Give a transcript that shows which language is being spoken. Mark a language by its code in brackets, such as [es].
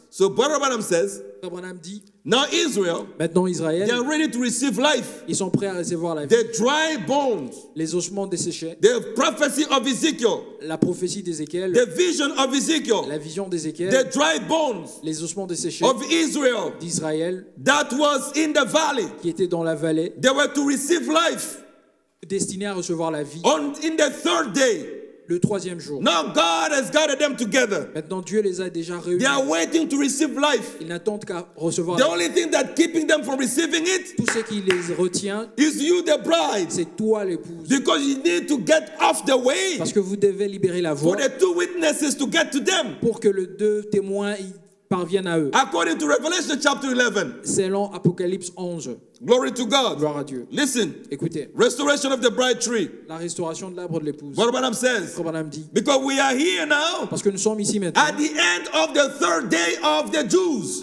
[en] So Brother Branham says, [fr] Frère Branham dit, [en] now Israel, [fr] maintenant [en] they [fr] Israël, [en] are ready to receive life. [fr] ils sont prêts à recevoir la vie. [en] The dry bones, [fr] Les ossements desséchés, [en] the prophecy of Ezekiel, [fr] la prophétie d'Ézéchiel, [en] the vision of Ezekiel, [fr] la vision d'Ézéchiel, [en] the dry bones [fr] les ossements desséchés [en] of Israel [fr] d'Israël [en] that was in the valley. [fr] qui étaient dans la vallée, [en] They were to receive life [fr] destinés à recevoir la vie [en] in the third day. [fr] le 3e jour. [en] Now God has gathered them together. [fr] Maintenant, Dieu les a déjà réunis. [en] They are waiting to receive life. [fr] Ils n'attendent qu'à recevoir [en] The [fr] la vie. [en] only thing that keeping them from receiving it [fr] Tout ce qui les retient, [en] is you, the bride, [fr] c'est toi l'épouse. [en] because you need to get off the way [fr] Parce que vous devez libérer la [en] for [fr] voie [en] the two witnesses to get to them. [fr] pour que les 2 témoins y parviennent à eux. [en] According to Revelation chapter 11. [fr] Selon Apocalypse 11. [en] Glory to God. [fr] Gloire à Dieu. [en] Listen, [fr] Écoutez, [en] restoration of the bride tree. [fr] la restauration de l'arbre de l'épouse. [en] What Branham says, [fr] Frère Branham dit, [en] because we are here now [fr] parce que nous sommes ici maintenant, [en] at the end of the third day of the Jews.